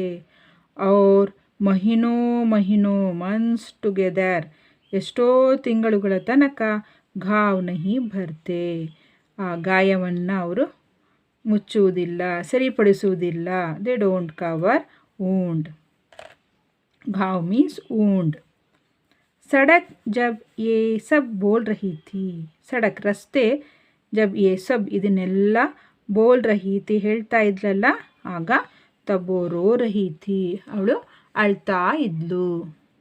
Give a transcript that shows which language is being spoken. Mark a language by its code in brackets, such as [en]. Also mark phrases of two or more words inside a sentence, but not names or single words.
[hi] और महीनों [en] months together [kn] ಎಷ್ಟೋ ತಿಂಗಳುಗಳ ತನಕ [hi] घाव नहीं भरते [kn] ಆ ಗಾಯವನ್ನು ಅವರು ಮುಚ್ಚುವುದಿಲ್ಲ ಸರಿಪಡಿಸುವುದಿಲ್ಲ [en] they don't cover wound [hi] घाव [en] means wound [hi] सड़क जब ये सब बोल रही थी सड़क रस्ते जब ये सब ಇದನ್ನೆಲ್ಲ बोल रही थी [kn] ಹೇಳ್ತಾ ಇದ್ಲಲ್ಲ ಆಗ [hi] तब रो रही थी [kn] ಅವಳು ಅಳ್ತಾ ಇದ್ಲು